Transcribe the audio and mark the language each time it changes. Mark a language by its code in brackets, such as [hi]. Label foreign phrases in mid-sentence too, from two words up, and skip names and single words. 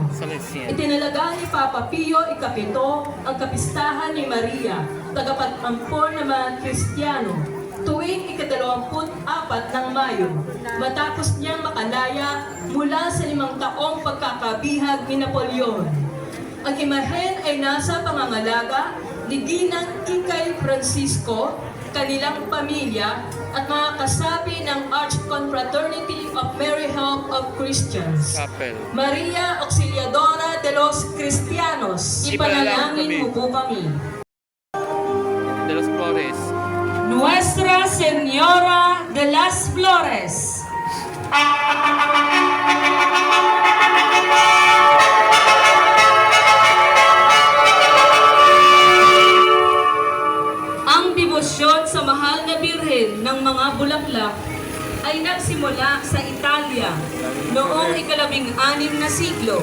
[tl] Itinalaga ni Papa Pio Ikapito ang kapistahan ni Maria, tagapag-ampon ng mga Kristiyano, tuwing ika-24 ng Mayo, matapos niyang makalaya mula sa 5 taong pagkakabihag ni Napoleon. Ang imahen ay nasa pangangalaga ni Ginang Kikay Francisco, kanilang pamilya, at mga kasapi ng Archconfraternity of Mary Help of Christians. Chapel. [es] Maria Auxiliadora de los Cristianos, [tl] ipanalangin mo po kami. [es] De los Flores. Nuestra Señora de las Flores. [tl] Ang debosyon sa mahal na Birhen ng mga bulaklak ay nagsimula sa Italia noong ika-16 na siglo.